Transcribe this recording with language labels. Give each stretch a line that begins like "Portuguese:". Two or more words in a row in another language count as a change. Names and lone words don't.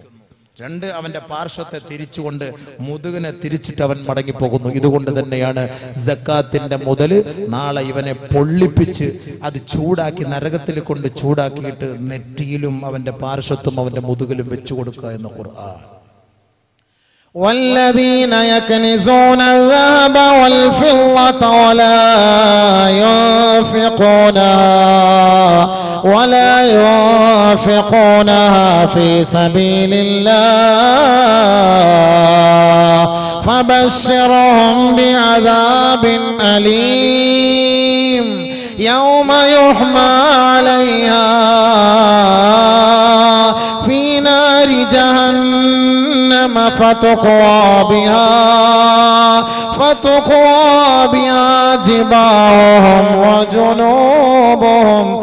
Malayalam: 2, അവന്റെ പാർശ്വത്തെ തിരിച്ചുകൊണ്ട് മുതുകിനെ തിരിച്ചിട്ട് അവൻ മടങ്ങിപ്പോകുന്നു. ഇതുകൊണ്ട് തന്നെയാണ് സക്കാത്തിന്റെ മുതല് നാളെ ഇവനെ പൊള്ളിപ്പിച്ച് അത് ചൂടാക്കി നരകത്തിൽ കൊണ്ട് ചൂടാക്കിയിട്ട് നെറ്റിയിലും അവന്റെ പാർശ്വത്തും അവന്റെ മുതുകിലും വെച്ചു കൊടുക്കുക എന്ന് ഖുർആൻ.
Arabic: والذين يكنزون الذهب والفضة ولا ينفقونها في سبيل الله فبشرهم بعذاب أليم يوم يحمى عليها في نار جهنم فتقوى بها جباههم وجنوبهم